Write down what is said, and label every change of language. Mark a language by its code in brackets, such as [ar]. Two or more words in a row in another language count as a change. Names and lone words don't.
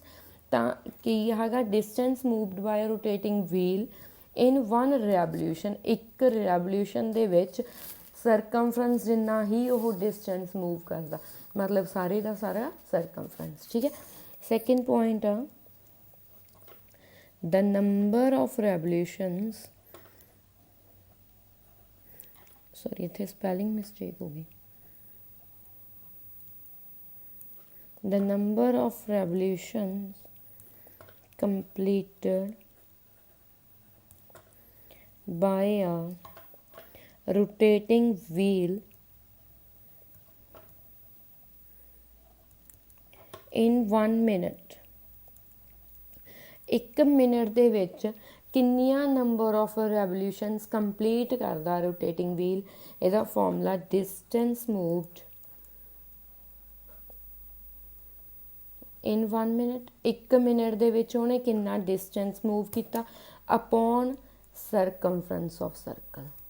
[pa] ਤਾਂ ਕੀ ਹੈਗਾ, [en] distance moved by rotating wheel in one revolution, [pa] ਇੱਕ ਰੈਵੋਲਿਊਸ਼ਨ ਦੇ ਵਿੱਚ ਸਰਕਮਫਰੈਂਸ ਜਿੰਨਾ ਹੀ ਉਹ [en] distance move [pa] ਕਰਦਾ, ਮਤਲਬ ਸਾਰੇ ਦਾ ਸਾਰਾ ਸਰਕਮਫਰੈਂਸ। ਠੀਕ ਹੈ। [en] second point [pa] ਆ [en] the number of revolutions, [pa] sorry ਇੱਥੇ [en] spelling mistake [pa] ਹੋ ਗਈ, [en] the number of revolutions completed by a rotating wheel in 1 minute, [pa] 1 ਮਿੰਟ ਦੇ ਵਿੱਚ ਕਿੰਨੀਆਂ [en] number of revolutions complete ਕਰਦਾ rotating wheel. [pa] ਇਹਦਾ [en] formula distance moved in 1 minute, [pa] 1 ਮਿੰਟ ਦੇ ਵਿੱਚ ਉਹਨੇ ਕਿੰਨਾ [en] distance move [pa] ਕੀਤਾ [en] upon circumference of circle.